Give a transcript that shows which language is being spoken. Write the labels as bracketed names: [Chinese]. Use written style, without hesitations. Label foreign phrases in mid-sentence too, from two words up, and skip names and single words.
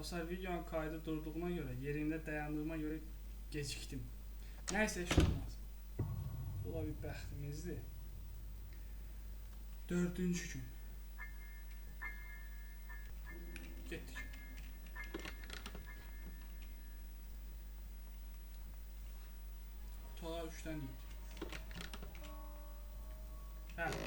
[Turkish] videonun kaydı durduğuna göre, yerinde dayandığıma göre geciktim. Neyse, hiç olmaz. Bu da bir bəxtimizdir. [Azerbaijani] 4-cü gün. Getdik. Otalar 3-dən idi. Hə.